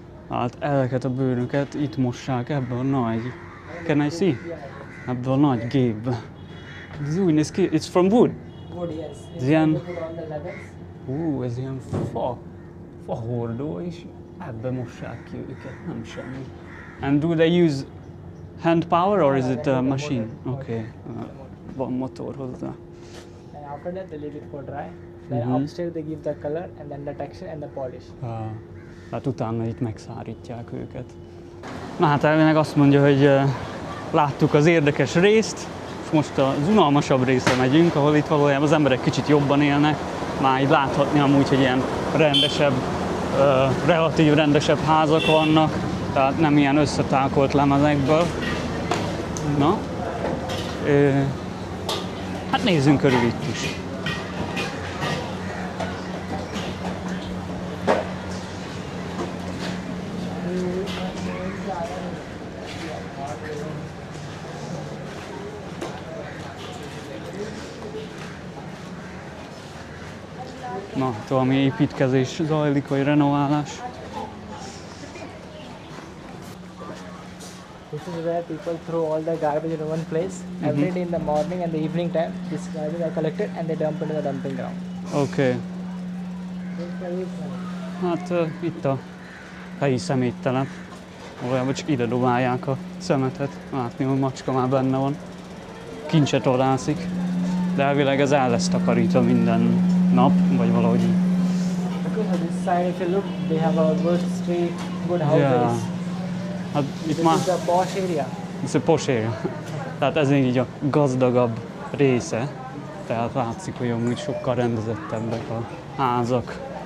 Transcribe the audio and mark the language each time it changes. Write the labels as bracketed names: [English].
[Hungarian] Hát ezeket a bőröket itt mossák ebben a nagy, [English] can I see? [Hungarian] Ebben a nagy gépbe. Ez úgy néz ki, [English] it's from wood. Wood, yes. [Hungarian] Ez ilyen, [English] Put all the levels. [Hungarian] ez ilyen fahordó, és ebbe mossák ki őket, nem semmi. [English] And do they use hand power or is it a machine? [Hungarian] Okay, van motor hozzá. [English] And after that they leave it for dry. Then upstairs they give the color and then the texture and the polish. [Hungarian] Hát utána itt megszárítják őket. Na hát elvileg azt mondja, hogy láttuk az érdekes részt, és most az unalmasabb részre megyünk, ahol itt valójában az emberek kicsit jobban élnek. Már így láthatni amúgy, hogy ilyen rendesebb, relatív rendesebb házak vannak, tehát nem ilyen összetákolt lemezekből. Na, hát nézzünk körül itt is. Na, valami építkezés zajlik, vagy renoválás. [English] This is where people throw all the garbage in one place. Every day in the morning and the evening time, this garbage are collected and they dump into the dumping ground. [Hungarian] Oké. Hát itt a helyi szeméttelep. Valójában csak ide dobálják a szemetet. Látni, hogy macska már benne van. Kincset orrászik. De elvileg ez el lesz takarítva minden nap, vagy valahogy. [English] Because on this side, if you look, they have a good street, good houses. [Hungarian] Yeah. Hát itt [English] This [Hungarian] már [English] is the posh area. [Hungarian] ez a [English] posh area. [Hungarian] Tehát ez így a gazdagabb része. Tehát látszik, hogy amúgy sokkal rendezettebbek a házak.